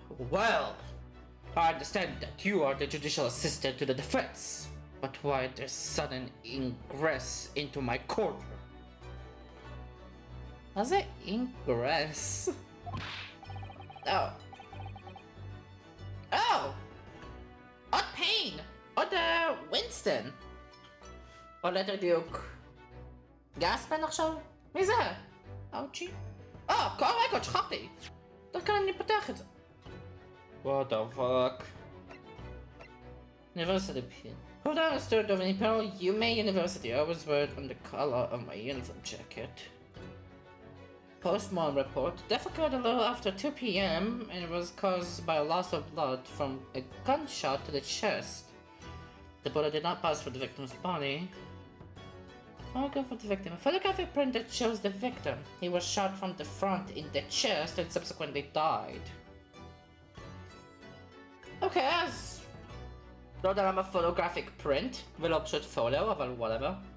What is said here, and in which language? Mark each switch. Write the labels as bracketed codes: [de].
[en] Well, I understand that you are the judicial assistant to the defense, but why this sudden ingress into my courtroom? [he] מה זה ingress? Oh! עוד פיין! עוד ווינסטון! או ליתר דיוק גספן עכשיו? מי זה? אאוצ'י? כל רגע, שכחתי! דרך כלל אני פותח את זה. [en] What the fuck? University pin. Who understood of an Imperial Yume University? I was worried on the color of my uniform jacket. Postmortem report. Death occurred a little after 2 p.m. and it was caused by a loss of blood from a gunshot to the chest. The bullet did not pass through the victim's body. Photograph of the victim. A photographic print that shows the victim. He was shot from the front in the chest and subsequently died. Okay, as... [he] לא יודע למה [en] photographic print [he] ולא פשוט [en] photo, [he] אבל [en] whatever.